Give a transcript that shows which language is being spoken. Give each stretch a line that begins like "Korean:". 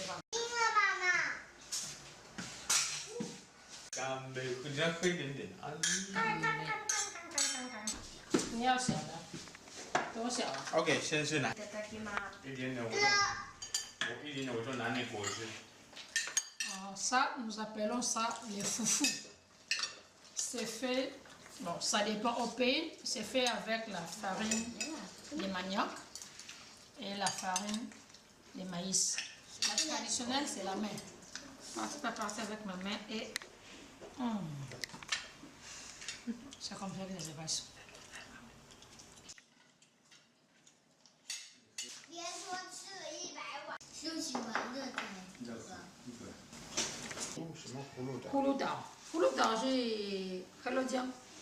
Chinese: 听了妈妈。干杯，你要喝一点点啊。你要小的，多小啊 OK， 先是拿一点点，我就拿那果汁。
French: Ça, nous appelons ça les foufous. C'est fait, bon, ça dépend au pays, c'est fait avec la farine de manioc et la farine de maïs. La traditionnelle, c'est la main. Je vais passer avec ma main et... c'est comme ça que je passe.
Chinese: 别说吃了100碗，就喜欢这个。什么葫芦岛？葫芦岛，葫芦岛是黑龙江。